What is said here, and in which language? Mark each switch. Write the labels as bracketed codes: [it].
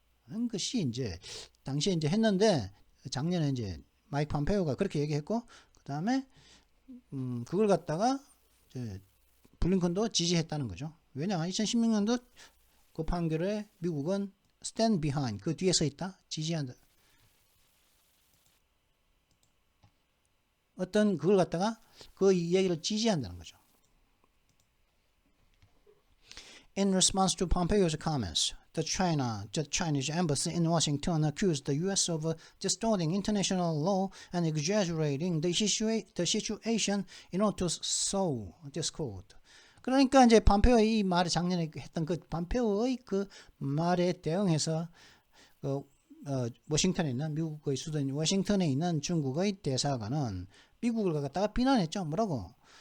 [ko] 하는 것이 이제 당시에 이제 했는데 작년에 이제 마이크 폼페이오가 그렇게 얘기했고 그다음에 그걸 갖다가 이제 블링컨도 지지했다는 거죠. 왜냐? 2016년도 그 판결에 미국은 [en] stand behind [ko] 그 뒤에 서 있다. 지지한다. 어떤 그걸 갖다가 그 얘기를 지지한다는 거죠. [en] In response to Pompeo's comments, the Chinese embassy in Washington accused the U.S. of distorting international law and exaggerating the situation in order to sow discord. [ko] 그러니까 이제 폼페이오의 이 말을 작년에 했던 그 폼페이오의 그 말에 대응해서 워싱턴에 있는 미국의 수도인 워싱턴에 있는 중국의 대사관은 미국을 갖다가 비난했죠. 뭐라고?